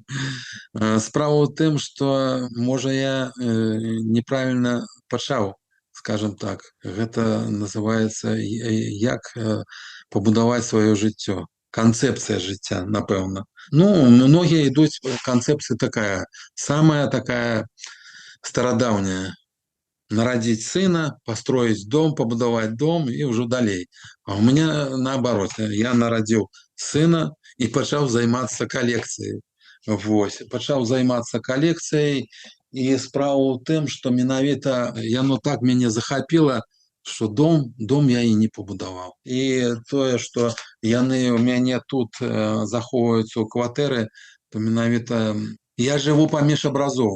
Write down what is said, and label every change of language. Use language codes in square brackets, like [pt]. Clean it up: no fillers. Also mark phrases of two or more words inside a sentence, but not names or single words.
[be] Справа ў тым, што, можа, я неправільна пачаў, скажем так. Гэта называецца як пабудаваць сваё жыццё. Канцэпцыя жыцця, напэўна. Ну, многія ідуць, канцэпцыя такая, самая такая старадаўняя. [ru] Народить сына, построить дом, побудовать дом и уже далей. А у меня наоборот. Я народил сына и [be] пачаў займацца калекцыяй. Вось. Пачаў займацца калекцыяй, і справа ў тым, што менавіта яно так мяне захапіла, што дом я і не пабудаваў. І тое, што яны у мяне тут захоўваюцца ў кватэры, то менавіта я жыву паміж абразоў.